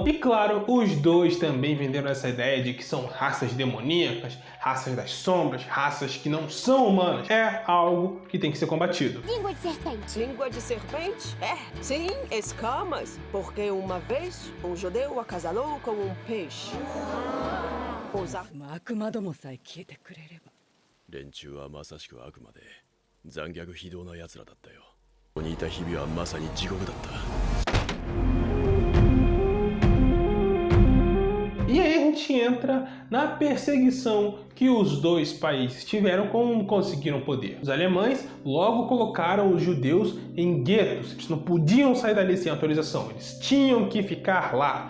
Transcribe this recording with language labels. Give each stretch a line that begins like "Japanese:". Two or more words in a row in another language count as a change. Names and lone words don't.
Portuguese: E claro, os dois também venderam essa ideia de que são raças demoníacas, raças das sombras, raças que não são humanas. É algo que tem que ser combatido. Língua de serpente. Língua de serpente? É, sim, escamas. Porque uma vez um judeu acasalou com um peixe. Usar.
Japanese: 連中はまさしく悪魔で残虐非道な奴らだったよ。ここにいた日々はまさに地獄だった。
Portuguese: E aí a gente entra na perseguição que os dois países tiveram quando conseguiram poder. Os alemães logo colocaram os judeus em guetos. Eles não podiam sair dali sem autorização. Eles tinham que ficar lá.